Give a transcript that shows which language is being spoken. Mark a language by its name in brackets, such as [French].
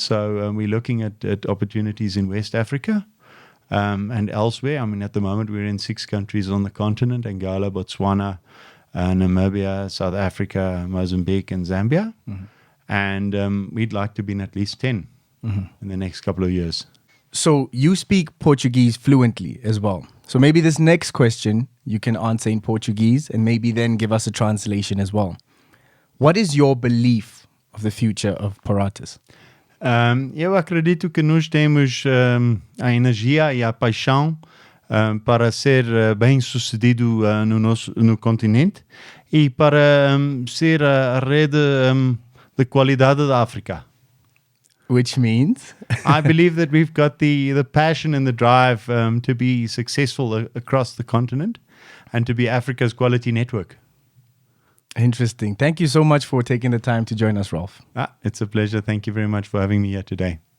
[English] So we're looking at opportunities in West Africa and elsewhere. I mean, at the moment, we're in 6 countries on the continent: Angola, Botswana, Namibia, South Africa, Mozambique, and Zambia. Mm-hmm. And we'd like to be in at least 10 in the next couple of years. So you speak Portuguese fluently as well. So maybe this next question you can answer in Portuguese and maybe then give us a translation as well. What is your belief of the future of Paratus? [Portuguese] Eu acredito que nós temos a energia e a paixão para ser bem-sucedido no continente e para ser a rede de qualidade da África. [English] Which means? I believe that we've got the passion and the drive to be successful across the continent and to be Africa's quality network. Interesting. Thank you so much for taking the time to join us, Rolf. It's a pleasure. Thank you very much for having me here today.